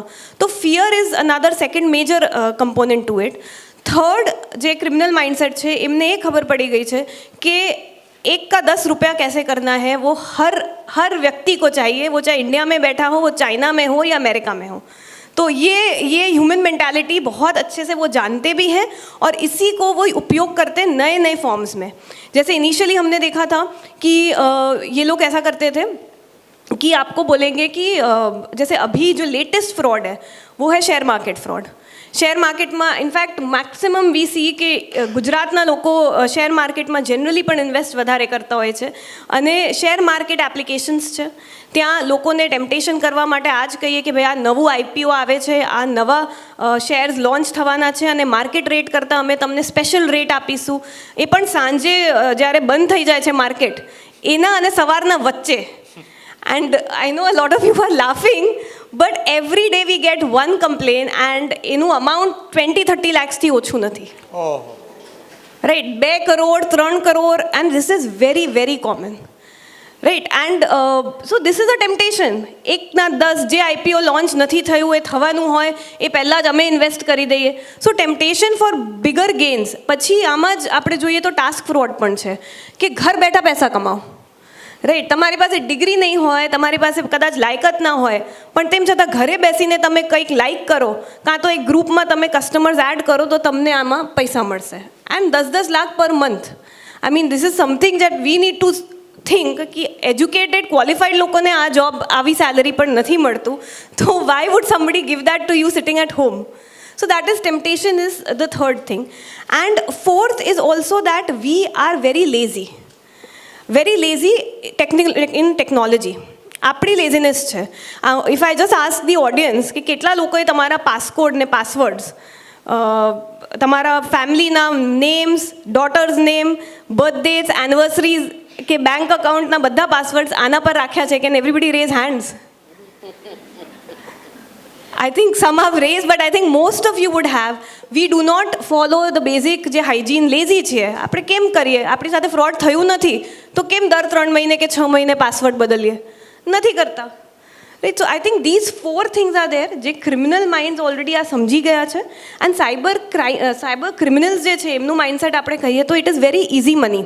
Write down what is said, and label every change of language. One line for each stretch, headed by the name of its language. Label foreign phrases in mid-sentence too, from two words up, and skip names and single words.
English: તો fear is another second major component to it.
Gujarati: થર્ડ, જે ક્રિમિનલ માઇન્ડસેટ છે એમને એ ખબર પડી ગઈ છે કે
Hindi: 1 का 10 रुपया कैसे करना है वो हर व्यक्ति को चाहिए, वो चाहे इंडिया में बैठा हो, वो चाइना में हो या अमेरिका में हो. तो ये
English: human mentality
Hindi: बहुत अच्छे से वो जानते भी हैं और इसी को वो उपयोग करते हैं नए नए फॉर्म्स में. जैसे इनिशियली हमने देखा था कि ये लोग ऐसा करते थे कि आपको बोलेंगे कि जैसे अभी जो
English: latest fraud
Hindi: है वो है
English: share market fraud.
Gujarati: શેર માર્કેટમાં
English: in fact maximum we see
Gujarati: કે ગુજરાતના લોકો શેર માર્કેટમાં જનરલી પણ ઇન્વેસ્ટ વધારે કરતા હોય છે, અને
English: share market applications
Gujarati: છે, ત્યાં લોકોને ટેમ્પટેશન કરવા માટે આ જ કહીએ કે ભાઈ આ નવું આઈપીઓ આવે છે, આ નવા શેર્સ લોન્ચ થવાના છે અને
English: market rate
Gujarati: કરતાં અમે તમને
English: special rate
Gujarati: આપીશું, એ પણ સાંજે જ્યારે બંધ થઈ જાય છે માર્કેટ એના અને સવારના વચ્ચે.
English: And I know a lot of you are laughing, but every day we get one complaint and
Gujarati: એનું amount 20-30 lakhs થી ઓછું નથી.
English: Right, 2 crore, 3 crore, and this is very, very common. Right, and so this is a temptation.
Gujarati: 1 ના 10 જે IPO લોન્ચ નથી થયું એ થવાનું હોય એ પહેલાં જ અમે ઇન્વેસ્ટ કરી દઈએ.
English: so temptation for bigger gains.
Gujarati: પછી આમાં જ આપણે જોઈએ તો
English: task fraud
Gujarati: પણ છે કે ઘર બેઠા પૈસા કમાઓ. રાઈટ, તમારી પાસે ડિગ્રી નહીં હોય, તમારી પાસે કદાચ લાયકાત ના હોય, પણ તેમ છતાં ઘરે બેસીને તમે કંઈક લાઇક કરો કાં તો એક ગ્રુપમાં તમે
English: customers add
Gujarati: કરો તો તમને આમાં પૈસા મળશે.
English: and 10-10 lakh per month. I mean this is something that we need to think
Gujarati: કે એજ્યુકેટેડ ક્વોલિફાઈડ લોકોને આ જોબ આવી સેલરી પણ નથી મળતું, તો
English: why would somebody give that to you sitting at home? So that is temptation is the third thing. And fourth is also that we are very lazy in technology.
Gujarati: આપણી લેઝીનેસ છે.
English: if I just ask the audience
Gujarati: કે કેટલા લોકોએ તમારા પાસકોડ ને પાસવર્ડ્સ, તમારા ફેમિલીના નેમ્સ,
English: daughter's name,
Gujarati: બર્થડેઝ, એનિવર્સરીઝ કે બેંક અકાઉન્ટના બધા પાસવર્ડ્સ આના પર રાખ્યા છે?
English: can everybody raise hands? I think some have raised, but I think most of you would have. We do not follow the basic
Gujarati: જે હાઇજીન. લેઝી છીએ આપણે. કેમ કરીએ? આપણી સાથે ફ્રોડ થયું નથી તો કેમ દર 3 મહિને કે 6 મહિને પાસવર્ડ બદલીએ? નથી કરતા.
English: right, so I think these 4 things are there
Gujarati: જે ક્રિમિનલ માઇન્ડ્સ ઓલરેડી આ સમજી ગયા છે.
English: and cyber criminals
Gujarati: જે છે એમનું માઇન્ડસેટ આપણે કહીએ તો
English: it is very easy money.